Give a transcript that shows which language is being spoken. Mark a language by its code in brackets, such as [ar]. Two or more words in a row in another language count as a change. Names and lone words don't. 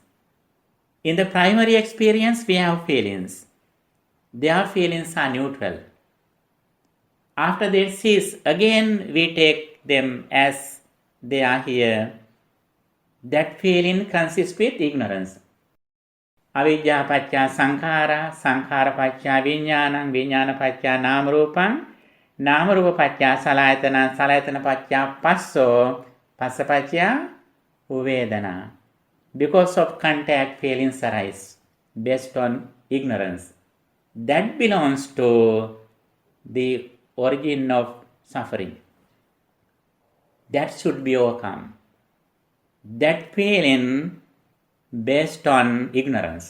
[en] In the primary experience, we have feelings. Their feelings are neutral. After they cease, again we take them as they are here. That feeling consists with ignorance. [pi] Avidya paccaya sankhara, sankhara paccaya viññānaṃ, viññāna paccaya nāmarūpaṃ, nāmarūpa paccaya salayatana, salayatana paccaya passo, passa paccaya uvedana. [en] Because of contact, feelings arise based on ignorance. That belongs to the origin of suffering. That should be overcome. that feeling based on ignorance.